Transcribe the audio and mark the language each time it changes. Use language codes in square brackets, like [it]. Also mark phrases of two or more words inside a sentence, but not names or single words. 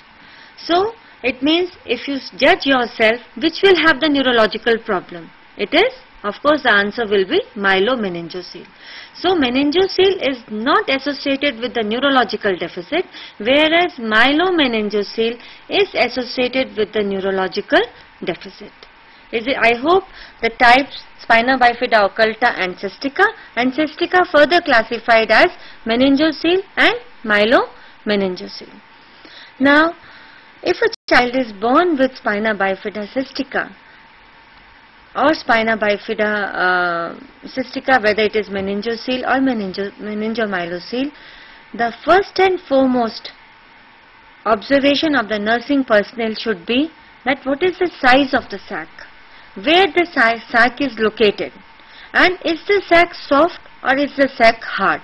[en] So it means if you judge yourself which will have the neurological problem, it is, of course the answer will be myelomeningocele. So meningocele is not associated with the neurological deficit, whereas myelomeningocele is associated with the neurological deficit. I hope the types spina bifida occulta and cystica further classified as meningocele and myelomeningocele. Now, if a child is born with spina bifida cystica or spina bifida cystica, whether it is meningocele or meningomyelocele, the first and foremost observation of the nursing personnel should be that what is the size of the sac, where the sac is located, and is the sac soft or is the sac hard.